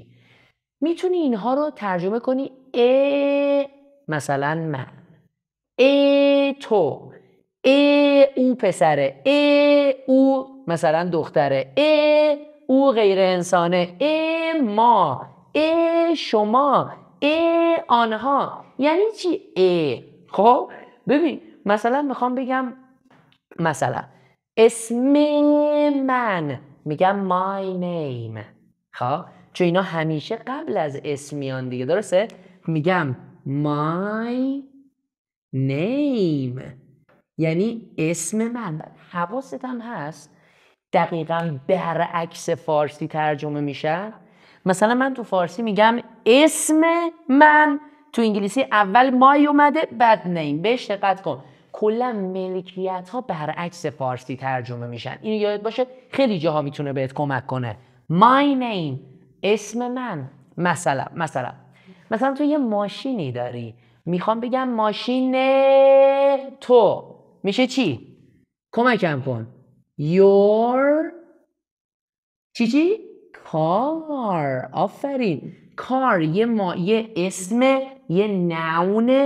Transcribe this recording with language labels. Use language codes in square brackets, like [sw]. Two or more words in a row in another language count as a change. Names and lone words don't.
[fa] میتونی اینها رو ترجمه کنی مثلا من، تو، او پسره، او مثلا دختره، او غیر انسانه، ما، شما، آنها. یعنی چی خب ببین مثلا میخوام بگم مثلا اسم من، میگم [en] my name. [fa] خب چون اینا همیشه قبل از اسم میان دیگه، درسته؟ میگم [en] my name [fa] یعنی اسم من. حواست هم هست دقیقاً برعکس فارسی ترجمه میشه. مثلا من تو فارسی میگم اسم من، تو انگلیسی اول مای اومده بعد نیم. بهش دقت کن. کلا ملکیت ها برعکس فارسی ترجمه میشن. اینو یاد باشه، خیلی جاها میتونه بهت کمک کنه. [en] My name، [fa] اسم من. مثلا تو یه ماشینی داری، میخوام بگم ماشین تو، میشه چی؟ کمکم کن. Your چی؟ کار. آفرین. کار یه اسم، یه نونه.